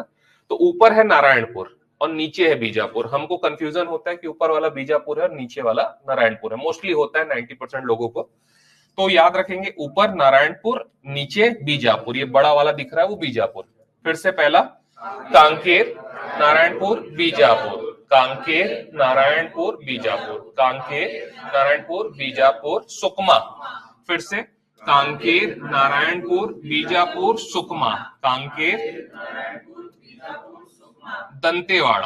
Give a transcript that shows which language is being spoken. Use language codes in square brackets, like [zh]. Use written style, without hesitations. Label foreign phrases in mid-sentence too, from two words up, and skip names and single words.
[hi] तो ऊपर है नारायणपुर और नीचे है बीजापुर। हमको कंफ्यूजन होता है कि ऊपर वाला बीजापुर है और नीचे वाला नारायणपुर है, मोस्टली होता है 90% लोगों को। तो याद रखेंगे ऊपर नारायणपुर, नीचे बीजापुर। ये बड़ा वाला दिख रहा है वो बीजापुर। फिर से पहला कांकेर, नारायणपुर, बीजापुर, कांकेर, नारायणपुर, बीजापुर, कांकेर, नारायणपुर, बीजापुर, सुकमा। फिर से कांकेर, नारायणपुर, बीजापुर, सुकमा, कांकेर, दंतेवाड़ा।